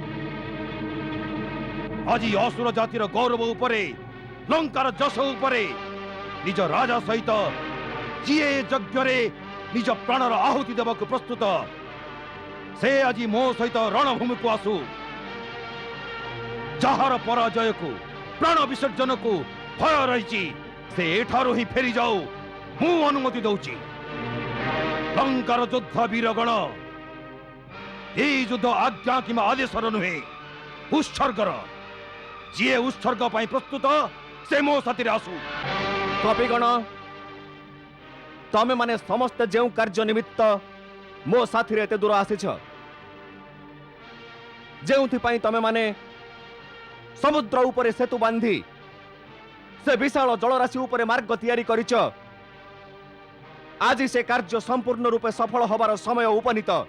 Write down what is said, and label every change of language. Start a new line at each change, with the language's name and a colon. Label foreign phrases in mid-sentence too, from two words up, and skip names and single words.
Odia: ଆଜି ଅସୁର ଜାତିର ଗୌରବ ଉପରେ, ଲଙ୍କାର ଯଶ ଉପରେ ନିଜ ରାଜା ସହିତ ଯିଏ ଯଜ୍ଞରେ ନିଜ ପ୍ରାଣର ଆହୁତି ଦେବାକୁ ପ୍ରସ୍ତୁତ, ସେ ଆଜି ମୋ ସହିତ ରଣଭୂମିକୁ ଆସୁ। ଯାହାର ପରାଜୟକୁ, ପ୍ରାଣ ବିସର୍ଜନକୁ ଭୟ ରହିଛି, ସେ ଏଠାରୁ ହିଁ ଫେରି ଯାଉ, ମୁଁ ଅନୁମତି ଦଉଛି। ଲଙ୍କାର ଯୋଦ୍ଧା ବୀରଗଣ, ଏଇ ଯୁଦ୍ଧ ଆଜ୍ଞା କିମ୍ବା ଆଦେଶର ନୁହେଁ, ଉତ୍ସର୍ଗର। ଯିଏ ଉତ୍ସର୍ଗ ପାଇଁ ପ୍ରସ୍ତୁତ ସେ ମୋ ସାଥିରେ ଆସୁ। କପିଗଣ, ତମେ ମାନେ ସମସ୍ତେ ଯେଉଁ କାର୍ଯ୍ୟ ନିମିତ୍ତ ମୋ ସାଥିରେ ଏତେ ଦୂର ଆସିଛ, ଯେଉଁଥିପାଇଁ ତମେ ମାନେ ସମୁଦ୍ର ଉପରେ ସେତୁ ବାନ୍ଧି ସେ ବିଶାଳ ଜଳରାଶି ଉପରେ ମାର୍ଗ ତିଆରି କରିଛ, ଆଜି ସେ କାର୍ଯ୍ୟ ସମ୍ପୂର୍ଣ୍ଣ ରୂପେ ସଫଳ ହେବାର ସମୟ ଉପନୀତ।